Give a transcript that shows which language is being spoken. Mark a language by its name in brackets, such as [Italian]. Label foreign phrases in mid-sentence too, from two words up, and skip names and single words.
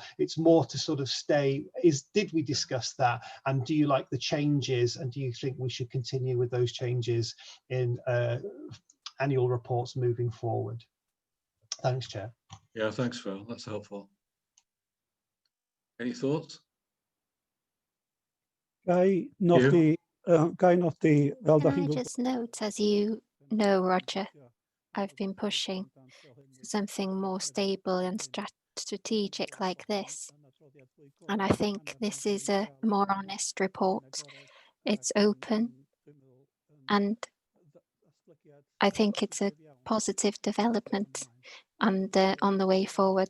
[English] It's more to sort of did we discuss that, and do you like the changes, and do you think we should continue with those changes in annual reports moving forward? Thanks, Chair. Yeah, thanks, Phil. That's helpful. Any thoughts? [Welsh] Gai nodi fel [English] Can I just note, as you know, Roger, I've been pushing for something more stable and strategic like this. And I think this is a more honest report. It's open, and I think it's a positive development and on the way forward.